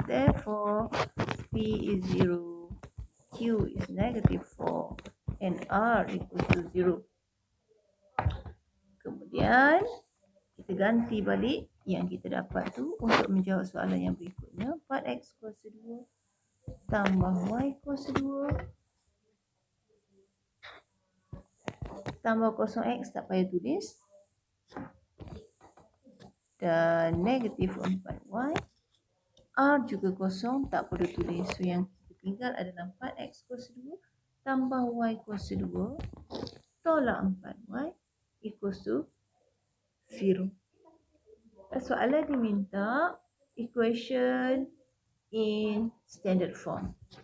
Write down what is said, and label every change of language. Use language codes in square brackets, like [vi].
[en] Therefore, P is 0, Q is negative 4 and R equals to 0. [ms] Kemudian kita ganti balik yang kita dapat tu untuk menjawab soalan yang berikutnya. 4x kuasa 2 tambah y kuasa 2 tambah 0x tak payah tulis. Dan negatif 4y. R juga kosong, tak perlu tulis. So yang kita tinggal adalah 4x kuasa 2 tambah y kuasa 2 tolak 4y equals to 0. Soalan diminta equation in standard form.